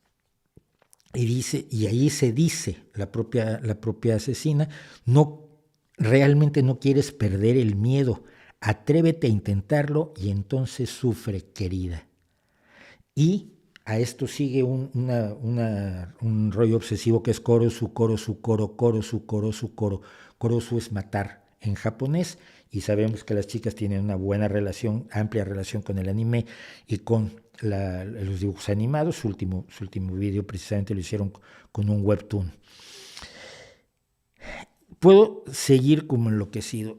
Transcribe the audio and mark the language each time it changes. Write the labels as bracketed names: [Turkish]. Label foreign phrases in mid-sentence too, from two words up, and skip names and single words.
[Spanish] Y ahí se dice la propia asesina, no realmente no quieres perder el miedo. Atrévete a intentarlo y entonces sufre, querida. Y a esto sigue un rollo obsesivo que es [Japanese] 殺す、殺す、ころ、殺す、殺す、ころ. [Spanish] Korosu es matar en japonés, y sabemos que las chicas tienen una buena relación, amplia relación con el anime y con los dibujos animados. Su último video precisamente lo hicieron con un webtoon. Puedo seguir como enloquecido.